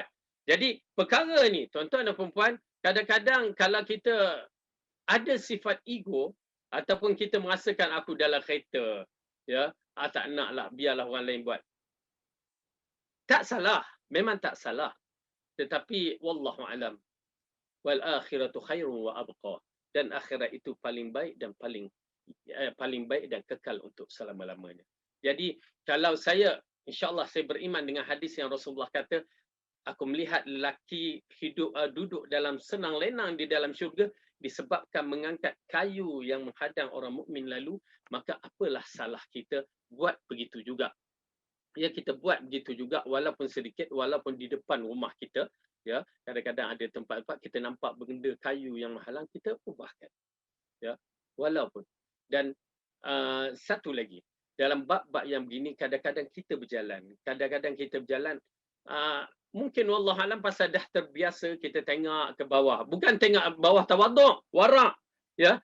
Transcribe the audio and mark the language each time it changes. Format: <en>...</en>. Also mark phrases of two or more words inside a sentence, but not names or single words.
<ms>Jadi perkara ni tuan-tuan dan perempuan, kadang-kadang kalau kita ada sifat ego ataupun kita merasakan aku dalam kereta, ya, tak naklah, biarlah orang lain buat. Tak salah, memang tak salah. Tetapi</ms> <ar>والله أعلم. والآخرة خير وأبقى.</ar> <ms>Dan akhirat itu paling baik dan paling baik dan kekal untuk selama-lamanya. Jadi kalau saya, insya-Allah saya beriman dengan hadis yang Rasulullah kata, aku melihat lelaki duduk dalam senang lenang di dalam syurga disebabkan mengangkat kayu yang menghadang orang mukmin lalu, maka apalah salah kita buat begitu juga. Ya, kita buat begitu juga walaupun sedikit, walaupun di depan rumah kita, ya, kadang-kadang ada tempat-tempat kita nampak benda kayu yang menghalang, kita ubahkan, ya, walaupun. Dan satu lagi, dalam bab-bab yang begini kadang-kadang kita berjalan, mungkin</ms> <ar>والله أعلم</ar> <ms>pasal dah terbiasa kita tengok ke bawah, bukan tengok bawah tawaduk, warak, ya.</ms>